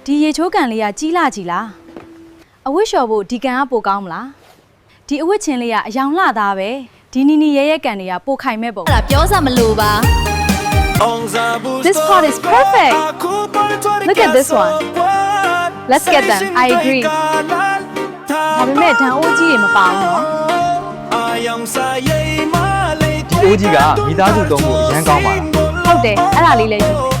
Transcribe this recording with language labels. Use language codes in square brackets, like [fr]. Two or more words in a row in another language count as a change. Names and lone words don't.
[my] ဒီရေချိုးကန်လေးကကြီးလာကြီးလားအဝတ်လျှော်ဖို့ဒီကန်ကပိုကောင်းမလားဒီအဝတ်ချင်းလေးကအယောင်လှသားပဲဒီနီနီရဲရဲကန်တွေကပိုခိုင်မဲ့ပုံအဲ့ဒါပြောစမလို့ပါ [en] This part is perfect. Look at this one. Let's get them. I agree. [my] ဒါပေမဲ့ဒန်အိုးကြီးတွေမပါဘူးနော် ဒီအိုးကြီးကမိသားစုသုံးဖို့အရန်ကောင်းပါလား ဟုတ်တယ်အဲ့ဒါလေးလည်းယူ